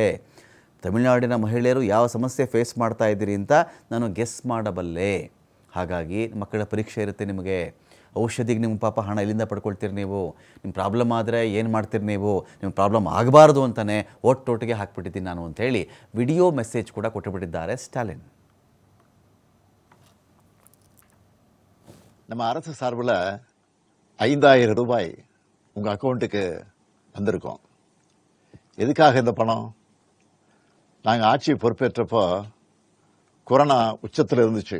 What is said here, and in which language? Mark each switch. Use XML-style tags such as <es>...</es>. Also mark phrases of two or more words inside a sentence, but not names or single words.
<kn>ತಮಿಳುನಾಡಿನ ಮಹಿಳೆಯರು ಯಾವ ಸಮಸ್ಯೆ ಫೇಸ್ ಮಾಡ್ತಾ ಇದ್ದೀರಿ ಅಂತ ನಾನು ಗೆಸ್ ಮಾಡಬಲ್ಲೆ. ಹಾಗಾಗಿ ಮಕ್ಕಳ ಪರೀಕ್ಷೆ ಇರುತ್ತೆ, ನಿಮಗೆ ಔಷಧಿಗೆ ನಿಮ್ಮ ಪಾಪ ಹಣ ಎಲ್ಲಿಂದ ಪಡ್ಕೊಳ್ತೀರಿ ನೀವು? ನಿಮ್ಮ ಪ್ರಾಬ್ಲಮ್ ಆದರೆ ಏನು ಮಾಡ್ತೀರಿ ನೀವು? ನಿಮ್ಮ ಪ್ರಾಬ್ಲಮ್ ಆಗಬಾರ್ದು ಅಂತಲೇ ಒಟ್ಟೊಟ್ಟಿಗೆ ಹಾಕ್ಬಿಟ್ಟಿದ್ದೀನಿ ನಾನು ಅಂಥೇಳಿ</kn> <en>video message</en> <kn>ಕೂಡ ಕೊಟ್ಟುಬಿಟ್ಟಿದ್ದಾರೆ ಸ್ಟಾಲಿನ್.</kn> <ta>நம்ம அரசு சார்பில் 5,000 ரூபாய் உங்கள் அக்கௌண்ட்டுக்கு வந்திருக்கோம். எதுக்காக இந்த பணம்? நாங்கள் ஆட்சி பொறுப்பேற்றப்போ கொரோனா உச்சத்தில் இருந்துச்சு.</ta>